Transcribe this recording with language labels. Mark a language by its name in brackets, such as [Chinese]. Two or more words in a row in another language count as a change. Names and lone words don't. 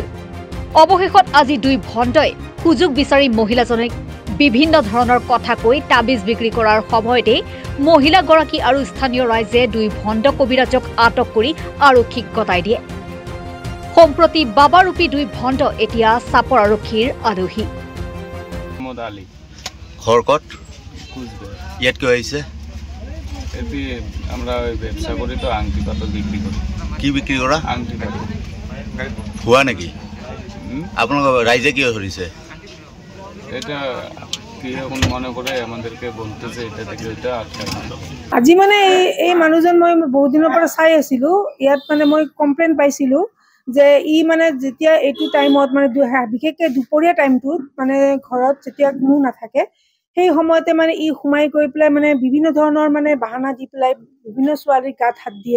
[Assamese] অৱশেষত আজি দুই ভণ্ডই সুযোগ বিচাৰি মহিলাজনীক বিভিন্ন ধৰণৰ কথা কৈ তাবিজ বিক্ৰী কৰাৰ সময়তে মহিলাগৰাকী আৰু স্থানীয় ৰাইজে দুই ভণ্ড কবিৰাজক আটক কৰি আৰক্ষীক গতাই দিয়ে। সম্প্ৰতি বাবাৰূপী দুই ভণ্ড এতিয়া চাপৰ আৰক্ষীৰ আলহী। খৰকট ইয়াত কিয় আহিছে? [Bangla] আমরা ব্যবসা করি তো আংটি পাথর বিক্রি করি। কি বিক্রি করা? আংটি পাথর। ভুয়া নাকি? আপনার রাইজে কি ধরিছে? এটা কি এখন মনে করে আমাদেরকে বলতেছে এটা থেকে ওইটা [Assamese] আজি মানে এই মানুহজন মই বহুত দিনৰ পৰা চাই আছিলো। ইয়াত মানে মই কমপ্লেইন পাইছিলো যে ই মানে যেতিয়া এইটো টাইমত মানে বিশেষকৈ দুপৰীয়া টাইমটোত মানে ঘৰত যেতিয়া কোনো নাথাকে সেই সময়তে মানে ই সোমাই গৈ পেলাই মানে বিভিন্ন ধৰণৰ মানে বাহানা দি পেলাই বিভিন্ন ছোৱালীৰ গাত হাত দিয়ে।